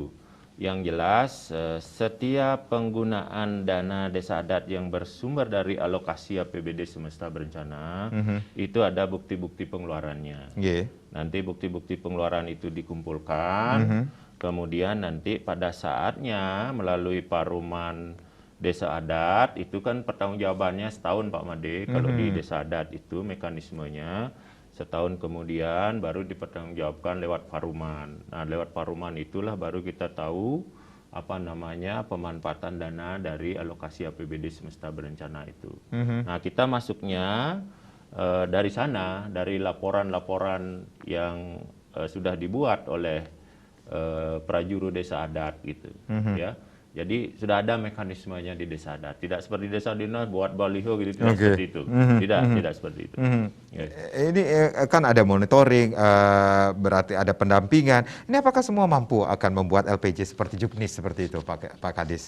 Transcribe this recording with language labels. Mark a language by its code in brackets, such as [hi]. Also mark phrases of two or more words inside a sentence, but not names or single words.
[id] Yang jelas setiap penggunaan dana desa adat yang bersumber dari alokasi APBD semesta berencana itu ada bukti-bukti pengeluarannya. Nanti bukti-bukti pengeluaran itu dikumpulkan, kemudian nanti pada saatnya melalui paruman desa adat itu kan pertanggungjawabannya setahun Pak Made. Kalau di desa adat itu mekanismenya setahun kemudian baru dipertanggungjawabkan lewat paruman. Nah, lewat paruman itulah baru kita tahu pemanfaatan dana dari alokasi APBD semesta berencana itu. Nah, kita masuknya dari sana, dari laporan-laporan yang sudah dibuat oleh prajuru desa adat gitu, ya. Jadi sudah ada mekanismenya di desa adat. Tidak seperti desa dinas buat baliho gitu, tidak seperti itu. Tidak seperti itu. Ini kan ada monitoring, berarti ada pendampingan. Ini apakah semua mampu akan membuat LPJ seperti juknis seperti itu, Pak Kadis?